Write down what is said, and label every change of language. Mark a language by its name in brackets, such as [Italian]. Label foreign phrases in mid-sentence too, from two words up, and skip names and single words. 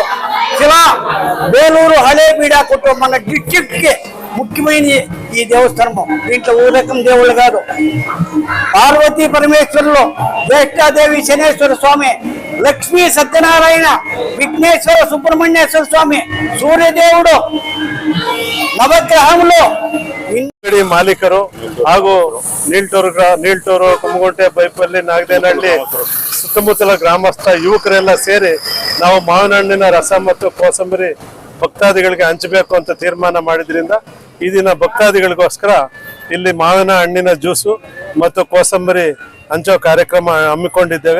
[Telugu] శిలా బేలూరు హళేబీడా కుటుంబం మన డిస్ట్రిక్ట్ కి ముఖ్యమైన ఈ దేవస్థానము. దీంట్లో ఊరకం దేవుళ్ళు కాదు. పార్వతీ పరమేశ్వరులు, జ్యేష్ఠాదేవి శనేశ్వర స్వామి, లక్ష్మీ సత్యనారాయణ, విఘ్నేశ్వర సుబ్రహ్మణ్యేశ్వర స్వామి, సూర్యదేవుడు, ನವಗ್ರಹములు [Kannada] ಅಂಗಡಿ ಮಾಲೀಕರು ಹಾಗೂ ನೀಲ್ಟೂರು, ಕುಮಗುಂಟೆ, ಬೈಪಲ್ಲಿ, ನಾಗದೇನಹಳ್ಳಿ ಸುತ್ತಮುತ್ತಲ ಗ್ರಾಮಸ್ಥ ಯುವಕರೆಲ್ಲ ಸೇರಿ ನಾವು ಮಾವಿನ ಹಣ್ಣಿನ ರಸ ಮತ್ತು ಕೋಸಂಬರಿ ಭಕ್ತಾದಿಗಳಿಗೆ ಹಂಚಬೇಕು ಅಂತ ತೀರ್ಮಾನ ಮಾಡಿದ್ರಿಂದ ಈ ದಿನ ಭಕ್ತಾದಿಗಳಿಗೋಸ್ಕರ ಇಲ್ಲಿ ಮಾವಿನ ಹಣ್ಣಿನ ಜ್ಯೂಸು ಮತ್ತು ಕೋಸಂಬರಿ ಹಂಚೋ ಕಾರ್ಯಕ್ರಮ ಹಮ್ಮಿಕೊಂಡಿದ್ದೇವೆ.